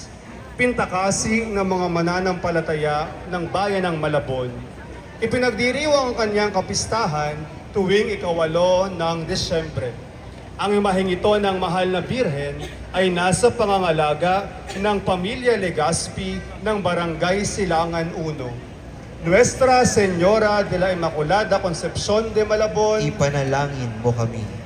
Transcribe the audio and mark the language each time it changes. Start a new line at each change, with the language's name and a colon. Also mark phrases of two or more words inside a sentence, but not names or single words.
Filipino: Pintakasi ng mga mananampalataya ng bayan ng Malabon. Ipinagdiriwang ang kanyang kapistahan tuwing ika-8 ng Disyembre. Ang imaheng ito ng mahal na birhen ay nasa pangangalaga ng Pamilya Legaspi ng Barangay Silangan 1.
Spanish: Nuestra Señora de la Inmaculada Concepción de Malabon,
Filipino: ipanalangin mo kami.